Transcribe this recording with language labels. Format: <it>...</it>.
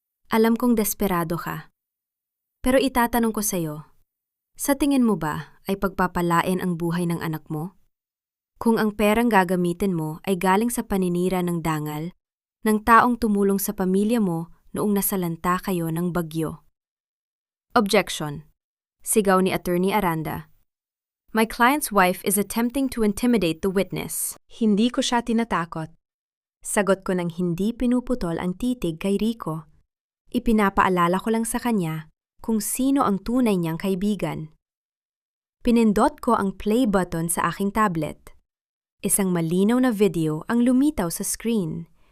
<tl>Alam kong desperado ka. Pero itatanong ko sa'yo, sa tingin mo ba ay pagpapalain ang buhay ng anak mo? Kung ang perang gagamitin mo ay galing sa paninira ng dangal, ng taong tumulong sa pamilya mo noong nasalanta kayo ng bagyo. Objection. Sigaw ni Attorney Aranda.</tl> <en>My client's wife is attempting to intimidate the witness.</en> <tl>Hindi ko siya tinatakot. Sagot ko nang hindi pinuputol ang titig kay Rico. Ipinapaalala ko lang sa kanya kung sino ang tunay niyang kaibigan. Pinindot ko ang play button sa aking tablet. Isang malinaw na video ang lumitaw sa screen.</tl>